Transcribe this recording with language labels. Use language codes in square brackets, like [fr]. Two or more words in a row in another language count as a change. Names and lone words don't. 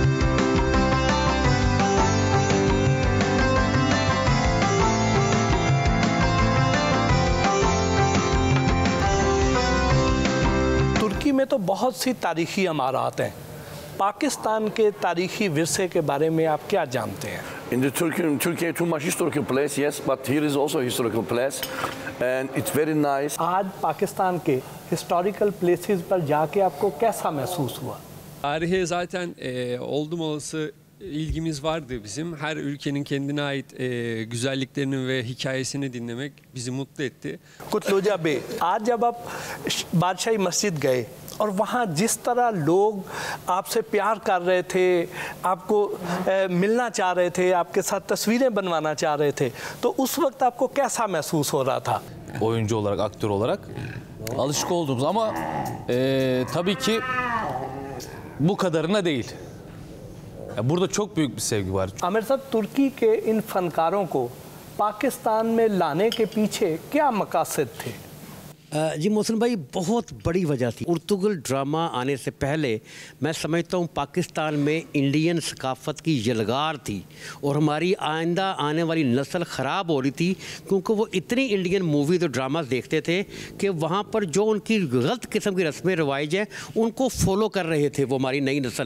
[ur] ترکی میں تو بہت سی تاریخی عمارت ہیں. پاکستان کے تاریخی ورثے کے بارے میں آپ کیا جانتے ہیں? [en] In the Turkey, too much historical place, yes, but here is also a historical place, and it's very nice. [ur] آج پاکستان کے [en] historical places [ur] پر جا کے آپ کو کیسا محسوس ہوا? [tr] Tarihe zaten oldum olası ilgimiz vardı bizim. Her ülkenin kendine ait güzelliklerini ve hikayesini dinlemek bizi mutlu etti. [ur] کتلوجا بے، آج جب آپ بادشاہی مسجد گئے اور وہاں جس طرح لوگ آپ سے پیار کر رہے تھے، آپ کو ملنا چاہ رہے تھے، آپ کے ساتھ تصویریں بنوانا چاہ رہے تھے، تو اس وقت آپ کو کیسا محسوس ہو رہا تھا? [tr] oyuncu olarak, aktör olarak alışık olduğumuz ama tabii ki bu kadarına değil. Ya burada çok büyük bir sevgi var. [ur] عامر صاحب، ترکی کے ان فنکاروں کو پاکستان میں لانے کے پیچھے کیا مقاصد تھے? جی محسن بھائی، بہت بڑی وجہ تھی۔ ارتغل ڈرامہ آنے سے پہلے میں سمجھتا ہوں پاکستان میں انڈین ثقافت کی یلغار تھی اور ہماری آئندہ آنے والی نسل خراب ہو رہی تھی، کیونکہ وہ اتنی [en] Indian movies [ur] اور ڈرامز دیکھتے تھے کہ وہاں پر جو ان کی غلط قسم کی رسمیں رواج ہیں ان کو فالو کر رہے تھے وہ ہماری نئی نسل.